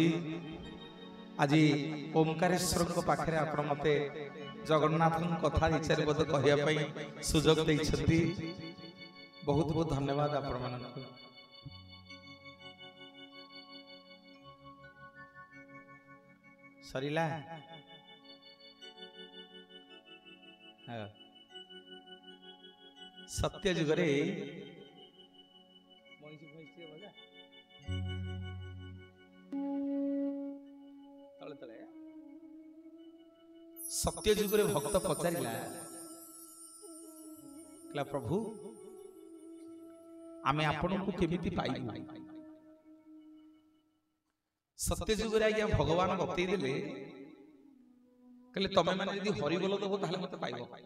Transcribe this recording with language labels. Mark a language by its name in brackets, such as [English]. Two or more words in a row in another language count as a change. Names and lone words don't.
[Odia] ଆଜି ଓଁକାରେଶ୍ୱର ପାଖେ ଆପଣ ମତେ ଜଗନ୍ନାଥ କଥା ବିଚାର ବୋଧ କହିବାଇ ସୁଯୋଗ ଦେଇଛନ୍ତି ବହୁତ ବହୁତ ଧନ୍ୟବାଦ ଆପଣ ମାନଙ୍କ। ସରିଲା ସତ୍ୟ ଯୁଗରେ ସତ୍ୟ ଯୁଗରେ ଭକ୍ତ ପଚାରିଲା କହିଲା ପ୍ରଭୁ ଆମେ ଆପଣ କୁ କେମିତି ପାଇବୁ। ସତ୍ୟ ଯୁଗରେ ଆଜ୍ଞା ଭଗବାନ ବତାଇ ଦେଲେ କହିଲେ ତମେ ମାନେ ଯଦି ହରି ବୋଲ ଦବ ତାହେଲେ ମତେ ପାଇବ।